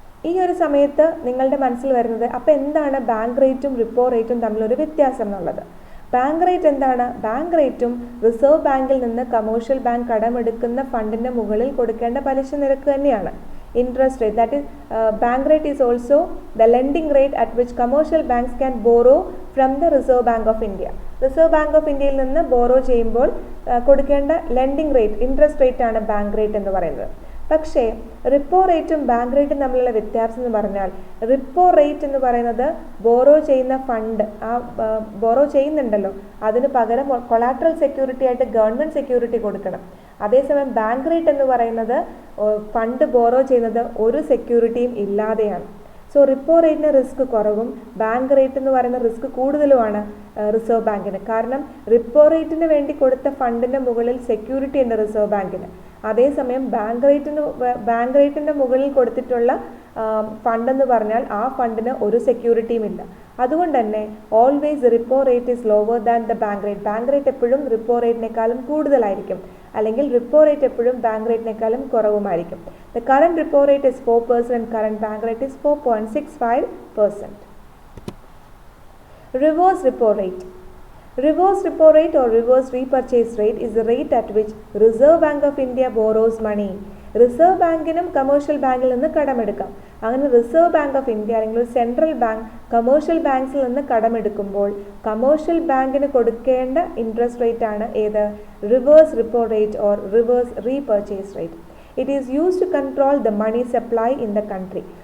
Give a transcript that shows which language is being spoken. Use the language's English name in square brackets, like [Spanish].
[Malayalam] ഈ ഒരു സമയത്ത് നിങ്ങളുടെ മനസ്സിൽ വരുന്നത് അപ്പോൾ എന്താണ് ബാങ്ക് റേറ്റും റിപ്പോ റേറ്റും തമ്മിലൊരു വ്യത്യാസം എന്നുള്ളത്. ബാങ്ക് റേറ്റ് എന്താണ്? ബാങ്ക് റേറ്റും റിസർവ് ബാങ്കിൽ നിന്ന് കമേഴ്ഷ്യൽ ബാങ്ക് കടമെടുക്കുന്ന ഫണ്ടിൻ്റെ മുകളിൽ കൊടുക്കേണ്ട പലിശ നിരക്ക് തന്നെയാണ്. [English] Interest rate, that is bank rate is also the lending rate at which commercial banks can borrow from the Reserve Bank of India. [Malayalam] Reserve Bank of India യിൽ നിന്ന് ബോറോ ചെയ്യുമ്പോൾ കൊടുക്കേണ്ട ലെൻഡിങ് റേറ്റ്, ഇൻട്രസ്റ്റ് റേറ്റ് ആണ് bank rate എന്ന് പറയുന്നത്. പക്ഷേ repo റേറ്റും bank റേറ്റും തമ്മിലുള്ള വ്യത്യാസം എന്ന് പറഞ്ഞാൽ റിപ്പോ റേറ്റ് എന്ന് പറയുന്നത് ബോറോ ചെയ്യുന്ന ഫണ്ട്, ബോറോ ചെയ്യുന്നുണ്ടല്ലോ അതിന് പകരം കൊളാട്രൽ സെക്യൂരിറ്റി ആയിട്ട് ഗവൺമെൻറ് സെക്യൂരിറ്റി കൊടുക്കണം. അതേസമയം ബാങ്ക് റേറ്റ് എന്ന് പറയുന്നത് ഫണ്ട് ബോറോ ചെയ്യുന്നത് ഒരു സെക്യൂരിറ്റിയും ഇല്ലാതെയാണ്. സോ റിപ്പോ റേറ്റിന് റിസ്ക് കുറവും ബാങ്ക് റേറ്റ് എന്ന് പറയുന്ന റിസ്ക് കൂടുതലുമാണ് റിസർവ് ബാങ്കിന്. കാരണം റിപ്പോ റേറ്റിന് വേണ്ടി കൊടുത്ത ഫണ്ടിൻ്റെ മുകളിൽ സെക്യൂരിറ്റി ഉണ്ട് റിസർവ് ബാങ്കിന്. അതേസമയം ബാങ്ക് റേറ്റിൻ്റെ മുകളിൽ കൊടുത്തിട്ടുള്ള ഫണ്ടെന്ന് പറഞ്ഞാൽ ആ ഫണ്ടിന് ഒരു സെക്യൂരിറ്റിയും ഇല്ല. അതുകൊണ്ട് തന്നെ [English] Always repo rate is lower than the bank rate. [Malayalam] Bank rate എപ്പോഴും റിപ്പോ റേറ്റിനേക്കാളും കൂടുതലായിരിക്കും, അല്ലെങ്കിൽ റിപ്പോ റേറ്റ് എപ്പോഴും bank റേറ്റിനേക്കാളും കുറവുമായിരിക്കും. [English] The current repo rate is 4% and current bank rate is 4.65%. Reverse repo rate. Reverse repo rate or reverse repurchase rate is the rate at which Reserve Bank of India borrows money [Malayalam] reserve ബാങ്കിനും commercial ബാങ്കിൽ നിന്ന് കടമെടുക്കാം. അങ്ങനെ reserve bank of India അല്ലെങ്കിൽ ഒരു central bank commercial ബാങ്ക്സിൽ നിന്ന് കടമെടുക്കുമ്പോൾ commercial ബാങ്കിന് കൊടുക്കേണ്ട interest rate ആണ് ഏത്? [English] Reverse repo rate or reverse repurchase rate. It is use to control the money supply in the country.